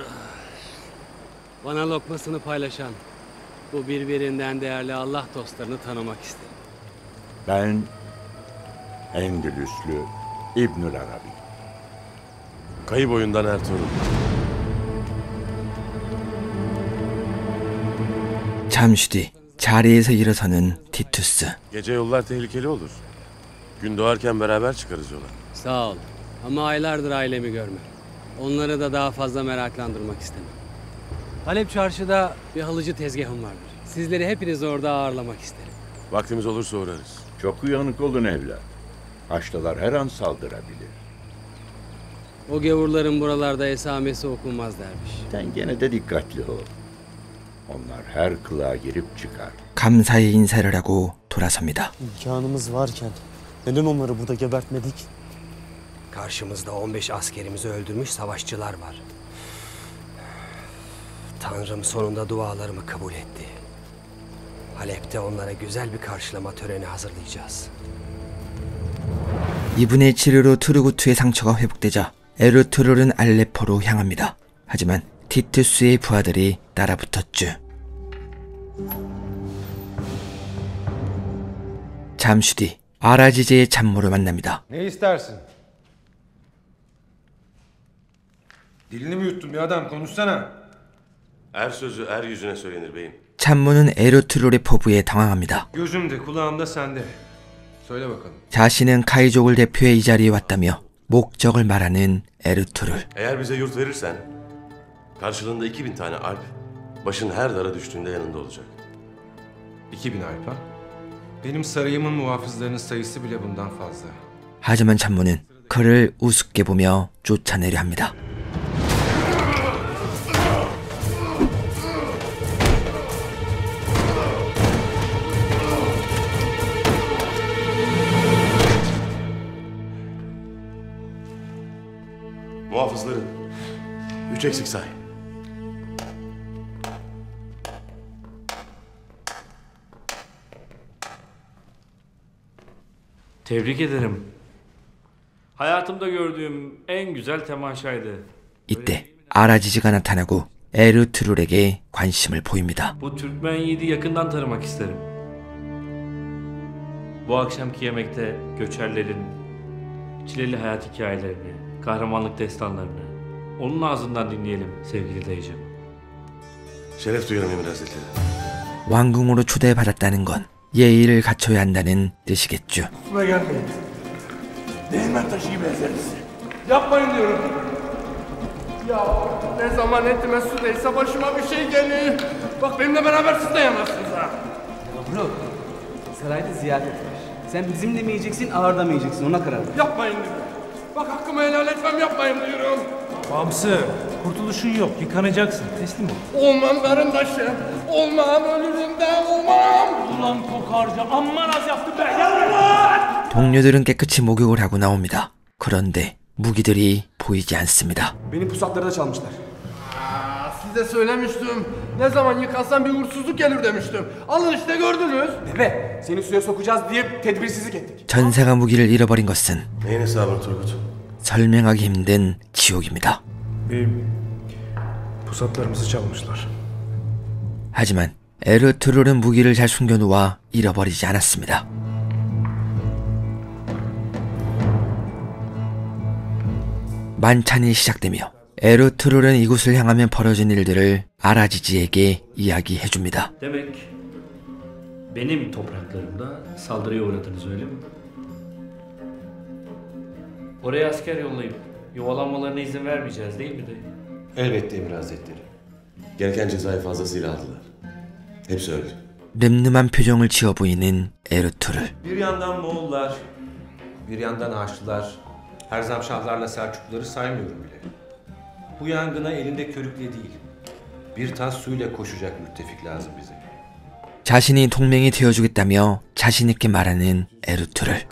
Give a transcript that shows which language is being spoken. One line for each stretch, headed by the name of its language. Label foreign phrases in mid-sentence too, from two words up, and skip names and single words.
Turkish: Bana lokmasını paylaşan, bu birbirinden değerli Allah dostlarını tanımak isterim. Ben Endülüslü İbnül Arabi. Kayı boyundan Ertuğrul.
Korean: 잠시 뒤 자리에서 일어서는 티투스.
Turkish: Gece yollar tehlikeli olur. Gün doğarken beraber çıkarız yola. Sağ ol. Ama aylardır ailemi görmem. Onları da daha fazla meraklandırmak istemem. Halep Çarşı'da bir halıcı tezgahım vardır. Sizleri hepiniz orada ağırlamak isterim. Vaktimiz olursa uğrarız. Çok uyanık olun evlat. Haçlılar her an saldırabilir. O gavurların buralarda esamesi okunmaz dermiş. Sen gene de dikkatli ol. Onlar her kılığa girip çıkar.
Korean: 감사의 인사를 하고 돌아섭니다.
Turkish: İmkanımız varken neden onları burada gebertmedik? Karşımızda 15 askerimizi öldürmüş savaşçılar var. Tanrım sonunda dualarımı kabul etti. Halep'te onlara güzel bir karşılama töreni hazırlayacağız.
Korean: 이분의 치료로 투르구투의 상처가 회복되자 에르투룰은 알레포로 향합니다. 하지만 티투스의 부하들이 따라붙었죠. 잠시 뒤 아라지제의 참모를 만납니다.
Turkish: Ne istersin? Dilini mi yuttun bir adam? Konuşsana. Er sözü er yüzüne söylenir beyim.
Korean: 참모는 에르투룰의 포부에 당황합니다.
Turkish: Gözümde, kulağımda sende. Söyle bakalım.
Korean: 자신은 카이족을 대표해 이 자리에 왔다며 목적을 말하는 에르투룰.
Turkish: Eğer bize yurt verirsen karşılığında 2000 tane alp başın her dara düştüğünde yanında olacak. 2000 alp ha? Benim sarayımın muhafızlarının sayısı bile bundan fazla.
Korean: 하지만 참모는 그를 우습게 보며 쫓아내려 합니다.
Turkish: Muhafızların 3 eksik say. Tebrik ederim. Hayatımda gördüğüm en güzel temaşaydı.
Korean: 이때 아라지지가 나타나고 에르투룰에게 관심을 보입니다.
Turkish: Bu Türkmen yiğidi yakından tanımak isterim. Bu akşamki yemekte göçerlerin çileli hayat hikayelerini, kahramanlık destanlarını onun ağzından dinleyelim sevgili dayıcığım. Şeref duyarım Emir Hazretleri.
Korean: 왕궁으로 초대받았다는 건 예의를 갖춰야 한다는 뜻이겠죠.
Turkish: Üstüme gelmeyin. Değirmen taşı gibi ezeriz. Yapmayın diyorum. Ya ne zaman etime su değse başıma bir şey gelir. Bak benimle beraber siz de yanarsınız ha. Bro, sarayda ziyaret var. Sen bizimle mi yiyeceksin, ağırda mı yiyeceksin ona karar ver. Yapmayın diyorum. Bak hakkımı helal etmem, yapmayın diyorum. Bamsı, kurtuluşun yok. Yıkanacaksın. Teslim ol. Olmam karındaşım. Olmam, ölürüm de olmam. Ulan kokarca, amman az yaptın be. Gel lan!
Korean: 동료들은 깨끗이 목욕을 하고 나옵니다. 그런데 무기들이 보이지 않습니다.
Turkish: Benim pusatları da çalmışlar. Size söylemiştim. Ne zaman yıkansam bir uğursuzluk gelir demiştim. Alın işte gördünüz. Bebe, seni suya sokacağız diye tedbirsizlik ettik.
Korean: 전사가 무기를 잃어버린 것은
Turkish: Neyin hesabını Turgut?
Korean: 설명하기 힘든 지옥입니다.
Turkish: Beyim, pusatlarımızı çalmışlar.
Korean: 하지만 에르투룰은 무기를 잘 숨겨놓아 잃어버리지 않았습니다. 만찬이 시작되며 에르투룰은 이곳을 향하면 벌어진 일들을 아라지지에게 이야기해줍니다.
Turkish: Demek benim topraklarımda saldırıya uğradınız öyle mi? Oraya asker yollayıp yuvalanmalarına izin vermeyeceğiz değil mi dayı? Elbette Emir Hazretleri. Gereken cezayı fazlasıyla aldılar. Hepsi öldü.
Korean: 늠름한 표정을 지어 보이는 에르투룰.
Turkish: Bir yandan Moğollar, bir yandan Haçlılar, Herzamşahlarla Selçukluları saymıyorum bile. Bu yangına elinde körükle değil, bir tas suyla koşacak müttefik lazım bize.
Korean: 자신이 동맹이 되어주겠다며 자신있게 말하는 에르투룰.